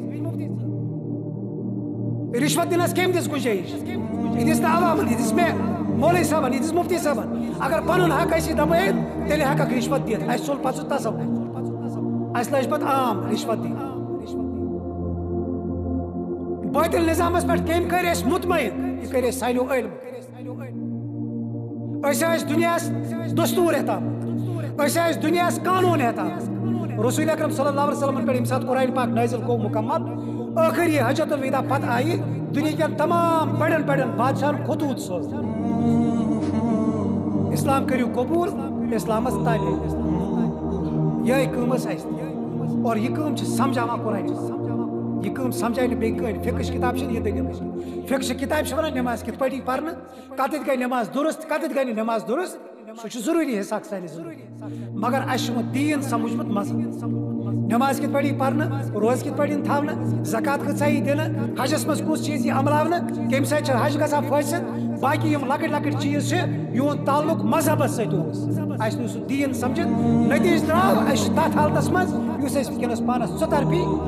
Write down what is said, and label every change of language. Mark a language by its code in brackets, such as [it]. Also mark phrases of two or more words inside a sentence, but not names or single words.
[ks] رشوت دِنس کٔمۍ دِژ گُنجٲیش یہِ دِژ نہٕ عوامن یہِ دِژ مےٚ مولوی صٲبن یہِ دِژ مفتی صٲبن. اگر پنُن حق آسی دبٲیِتھ تیٚلہِ ہٮ۪ککھ رشوت دِتھ اَسہِ ژوٚل پتہٕ سُہ تصور اَسہِ لٔج پتہٕ عام رشوت دِنۍ. باطل نظامس پہ کم کر مطمئن یہ کر سانو علم. دنیاس دستور احتام دنیاس قانون احتام. رسول اکرم [ar] صلی اللہ علیہ وسلم [ks] پہ یم سات قرآن پاک نازل گو مکمل آخری حجت الوداع پتہ آئی دنیا کن تمام بڑن بڑن بادشاہن خطوط سوز اسلام کریو قبول اسلامس تعلیم یہ کم اور یہ کم سمجھاوان قرآن یہ کم سمجھائے بیٚیہِ فقہ کتاب یہ دلیل فقہ کتاب ونان نماز کت پٲٹھی پرنہ کتھ گئی نماز درست کتھ گئی نماز درست سہ ضروری حصہ سانہِ ضروری مگر اَسہِ چھُ دین سمجھمُت مذہب نماز کت پٲٹھی پرنہ روز کت پٲٹھی تھاونہ زکات کۭژاہ یی دِنہٕ حجس منٛز کُس چیٖز یی عملاونہٕ کمہِ سۭتۍ چھُ حج گژھان فٲصِل باقی یم لۄکٕٹۍ لۄکٕٹۍ چیٖز چھِ یِہُنٛد تعلق مذہبس سۭتۍ اوس اَسہِ نہٕ سُہ دین سمجھِتھ نتیجہ درٛاو اَسہِ چھُ تتھ حالتس منٛز یُس أسۍ ونکیٚنس پانس ژُطرفی